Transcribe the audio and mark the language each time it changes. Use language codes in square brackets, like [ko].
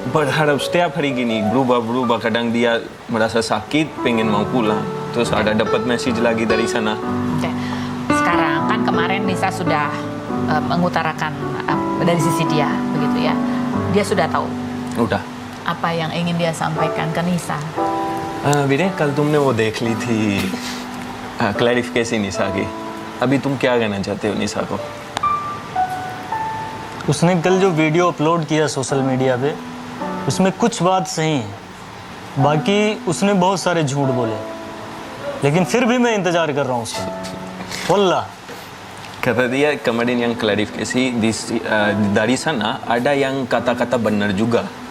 [id] Berharap setiap hari gini berubah-berubah. Kadang dia merasa sakit, pengen mau pulang. Terus ada dapat message lagi dari sana. Oke. Sekarang kan kemarin Nisa sudah mengutarakan dari sisi dia, begitu ya. Dia sudah tahu. Udah. Apa yang ingin dia sampaikan ke Nisa? [hi] विनय कल तुमने वो देख ली थी clarification निशा की, अभी तुम क्या कहना चाहते हो निशा को? उसने कल जो वीडियो अपलोड किया सोशल मीडिया पे, उसमें कुछ बात सही है, बाकी उसने बहुत सारे झूठ बोले, लेकिन फिर भी मैं इंतजार कर रहा हूँ उसका, वल्लाह. [id] Kata dia kemarin yang klarifikasi dari sana ada yang kata-kata benar juga.